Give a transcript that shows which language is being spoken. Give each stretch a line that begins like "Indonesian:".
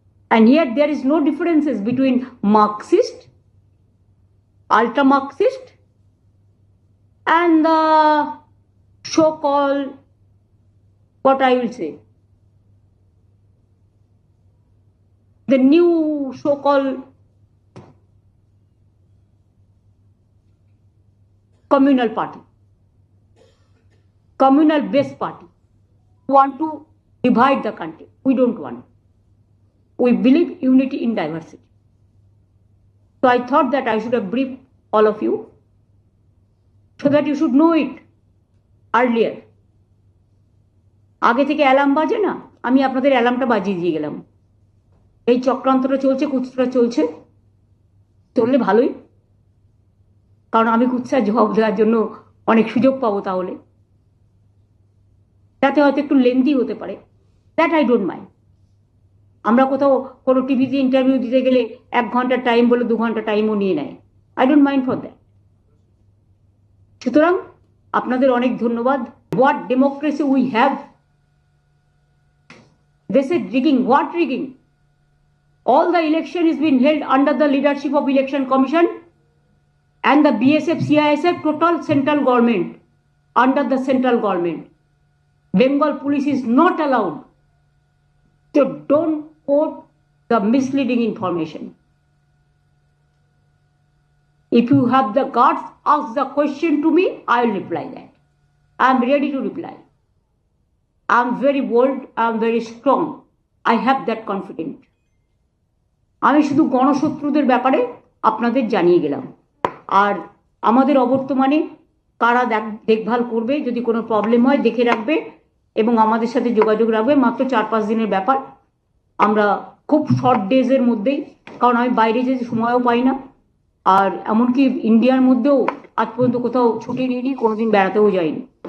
English: And here there is no differences between Marxist, ultra-Marxist, and the so-called, what I will say, the new so-called communal party, communal based party, want to divide the country. We don't want. We believe unity in diversity. So I thought that I should have briefed all of you so that you should know it earlier.
Bangla: আগে থেকে alarm বাজে না, আমি আপনাদের অ্যালার্মটা বাজিয়ে দিয়ে গেলাম। এই চক্রান্তটা চলছে, কুৎসটা চলছে, চললে ভালোই, কারণ আমি কুৎসার জবাব দেওয়ার জন্য অনেক সুযোগ পাবো তাহলে। তাতে হয়তো একটু লেন্দি হতে পারে,
English: That I don't mind.
Bangla: আমরা কোথাও কোনো টিভিতে ইন্টারভিউ দিতে গেলে 1 ঘন্টার টাইম বলে 2 ঘন্টা টাইমও নিয়ে নেয়,
English: I don't mind for that.
Bangla: সুতরাং আপনাদের অনেক ধন্যবাদ।
English: What democracy we have, this is rigging. What rigging? All the election is being held under the leadership of Election Commission and the BSF, CISF, total central government, under the central government. Bengal police is not allowed to don't quote the misleading information. If you have the guts, ask the question to me, I will reply that. I am ready to reply. I am very bold, I am very strong. I have that confidence.
Bangla: আমি শুধু গণশত্রুদের ব্যাপারে আপনাদের জানিয়ে গেলাম। আর আমাদের অবর্তমানে কারা দেখভাল করবে, যদি কোনো প্রবলেম হয় দেখে রাখবে এবং আমাদের সাথে যোগাযোগ রাখবে। মাত্র 4-5 দিনের ব্যাপার, আমরা খুব শর্ট ডেজের মধ্যেই, কারণ আমি বাইরে যেতে সময়ও পাই না, আর এমনকি ইন্ডিয়ার মধ্যেও আজ পর্যন্ত কোথাও ছুটি নিইনি, কোনোদিন বেড়াতেও যাইনি।